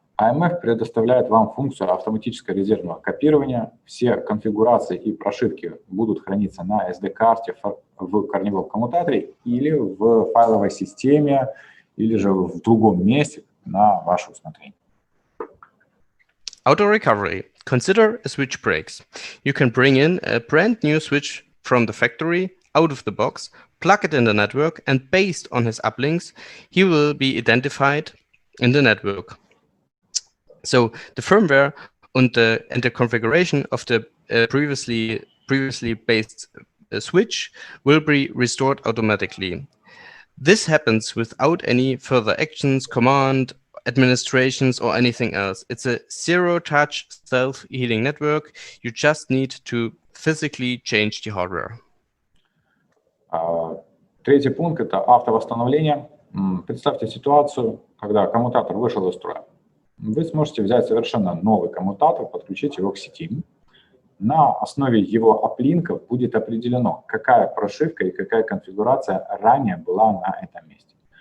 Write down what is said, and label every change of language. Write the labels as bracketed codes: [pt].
[ru] AMF предоставляет вам функцию автоматического резервного копирования. Все конфигурации и прошивки будут храниться на SD-карте в корневом коммутаторе или в файловой системе, или же в другом месте на ваше усмотрение. [en] Auto recovery. Consider a switch breaks. You can bring in a brand new switch from the factory out of the box, plug it in the network, and based on his uplinks, he will be identified in the network. So the firmware and the configuration of the previously based switch will be restored automatically. This happens without any further actions, command, administrations, or anything else. It's a zero-touch self-healing network. You just need to physically change the hardware. [ru] Третий пункт – это автовосстановление. Представьте ситуацию, когда коммутатор вышел из строя. Вы сможете взять совершенно новый коммутатор, подключить его к сети. На основе его аплинков будет определено, какая прошивка и какая конфигурация ранее была на этом месте.